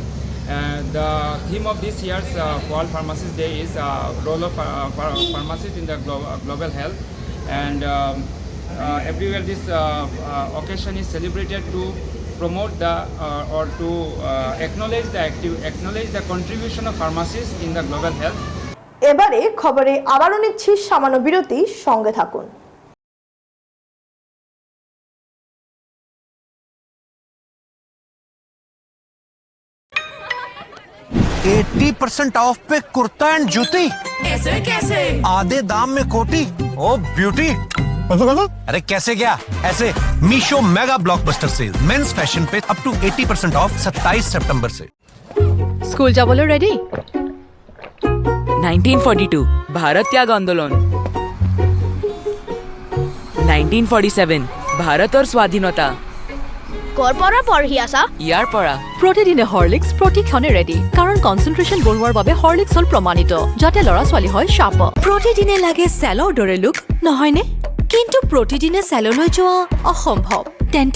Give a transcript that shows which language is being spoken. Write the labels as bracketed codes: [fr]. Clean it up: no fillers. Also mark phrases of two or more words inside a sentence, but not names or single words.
[en] The theme of this year's World Pharmacist Day is role of pharmacists in the global health, and everywhere this occasion is celebrated to promote the or to acknowledge the contribution of pharmacists in the global health. [bn] এবারে খবরে আবারও নিচ্ছি সামান্য বিরতি, সঙ্গে থাকুন। [hi] 80% ऑफ पे कुर्ता एंड जूती। ऐसे कैसे? आधे दाम में कोटी। [en] Oh beauty. [hi] अरे कैसे क्या? ऐसे मीशो मेगा ब्लॉकबस्टर सेल [en] men's fashion [hi] पे [en] up to 80% off [hi] 27 सितंबर से। [as] স্কুল যাবলৈ রেডি? [hi] 1942 भारत त्याग आंदोलन, 1947 भारत और स्वाधीनता, [as] কৰ পৰা পঢ়ি আছা? ইয়াৰ পৰা প্ৰতিদিনে হৰলিক্স প্ৰতিক্ষণে ৰেডি, কাৰণ কনচেন্ট্ৰেশ্যন বঢ়োৱাৰ বাবে হৰলিক্স হ'ল প্ৰমাণিত, যাতে ল'ৰা ছোৱালী হয় শাৰ্প। প্ৰতিদিনে লাগে চেলৰ দৰে লুক, নহয়নে? কিন্তু প্ৰতিদিনে চেললৈ যোৱা অসম্ভৱ। তেন্তে